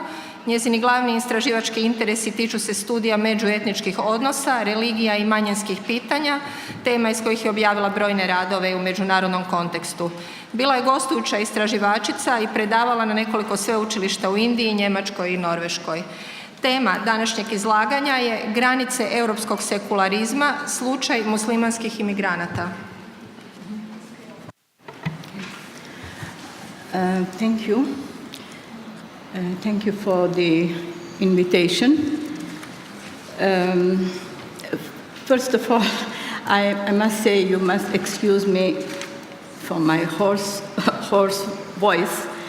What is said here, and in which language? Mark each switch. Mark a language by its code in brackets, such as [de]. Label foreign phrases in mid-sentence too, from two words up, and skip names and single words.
[hr] Njezini glavni istraživački interesi tiču se studija međuetničkih odnosa, religija i manjinskih pitanja, tema iz kojih je objavila brojne radove u međunarodnom kontekstu. Bila je gostujuća istraživačica i predavala na nekoliko sveučilišta u Indiji, Njemačkoj i Norveškoj. Tema današnjeg izlaganja je granice europskog sekularizma, slučaj muslimanskih imigranata. [en] Thank you. Thank you for the invitation. First of all, I must say you must excuse me for my hoarse voice.